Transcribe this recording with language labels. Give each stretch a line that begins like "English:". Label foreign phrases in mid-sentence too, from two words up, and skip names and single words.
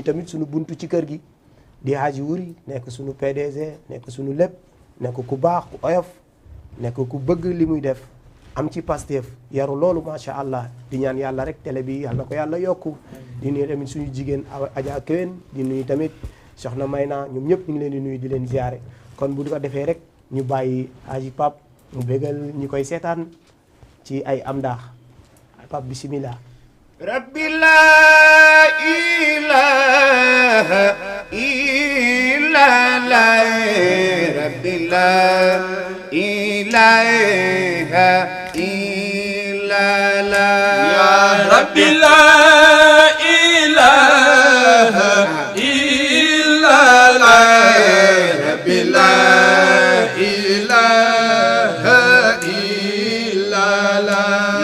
Wolof: tamit suñu buntu ci kër gi di Haji Wuri nekk suñu PDG nekk suñu lépp nekk ku baax ku oyof nekk ku bëgg li muy def am ci Pastef yaru loolu
Arabic: ما شاء الله
Wolof: di ñaan yàlla rek télé bi yàlla na ko yàlla yokku di nuyu tamit suñu jigéen Adja Kewen di nuyu tamit soxna Mayna ñoom ñëpp ñu ngi leen di nuyu di leen ziare kon bu di ko defee rek ñu bàyyi Haji Pape mu bégal ñi koy seetaan ci ay am ndaax Pape bismillah.
Arabic: ربي لا إله إلا الله ربي لا إله إلا ربي لا إله إلا الله ربي لا إله إلا الله